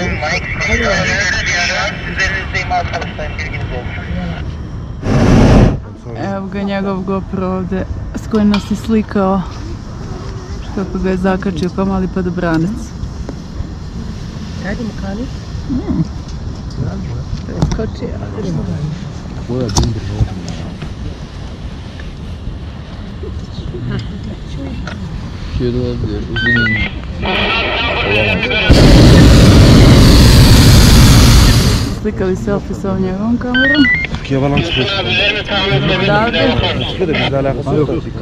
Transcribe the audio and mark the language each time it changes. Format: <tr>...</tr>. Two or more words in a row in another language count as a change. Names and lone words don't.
<sr>Evo ga njegov GoPro ovde s kojim nas je slikao kako ga je zakačio kao mali padobranac. Ajde mu kani. Skočio.</sr> <tr>Şöyle olabilir, uzun</tr> <sr>slikali selfie sa njegovom kamerom.</sr> <tr>Türkiye falan çıkıyor.</tr> <sr>Da, da.</sr> <tr>Çıkıyor da bizle alakası yok.</tr>